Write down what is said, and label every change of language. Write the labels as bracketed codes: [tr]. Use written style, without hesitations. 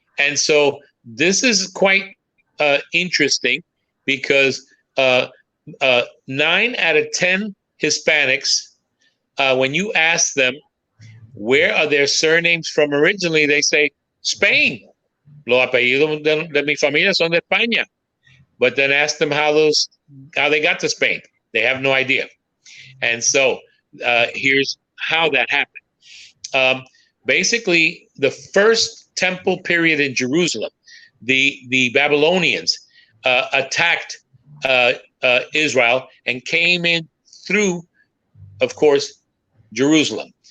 [en] And so this is quite interesting because 9 out of 10 Hispanics, when you ask them where are their surnames from originally, they say Spain. [es] Los apellidos de mi familia son de España. [en] But then ask them how they got to Spain. They have no idea. And so here's how that happened. Basically, the first temple period in Jerusalem, the Babylonians attacked Israel and came in through, of course, Jerusalem.